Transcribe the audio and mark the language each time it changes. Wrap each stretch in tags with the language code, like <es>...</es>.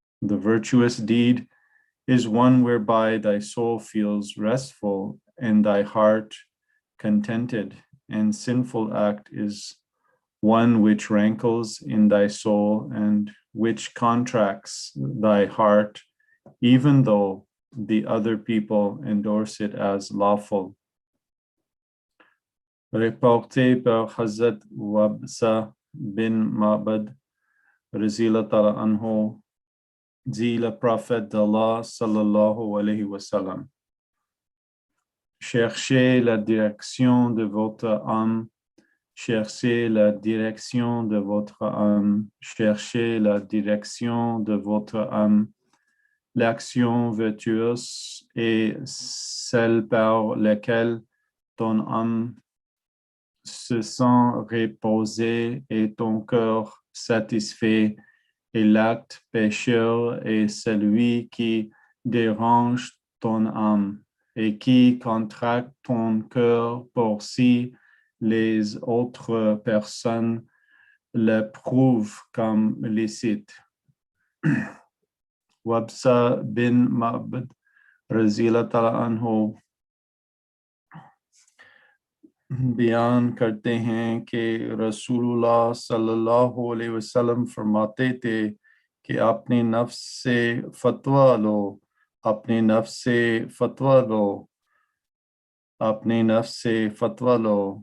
<en>The virtuous deed is one whereby thy soul feels restful and thy heart contented, and sinful act is one which rankles in thy soul and which contracts thy heart, even though the other people endorse it as lawful.</en> <fr>Reporté par Hazrat Wabsa bin Ma'bad Razila Ta'ala Anhu, dit le prophète d'Allah sallallahu alayhi wa sallam, cherchez la direction de votre âme, cherchez la direction de votre âme, cherchez la direction de votre âme. L'action vertueuse est celle par laquelle ton âme se sent reposée et ton cœur satisfait, et l'acte pécheur est celui qui dérange ton âme et qui contracte ton cœur pour si les autres personnes l'approuvent comme licite.</fr> <hi>Wabsa bin Ma'bad Razila Ta'ala Anhu बयान करते हैं कि रसूलुल्लाह सल्लल्लाहु अलैहि वसल्लम फरमाते थे कि अपनी नफ्स से फतवा लो, अपनी नफ्स से फतवा लो, अपनी नफ्स से फतवा लो।</hi>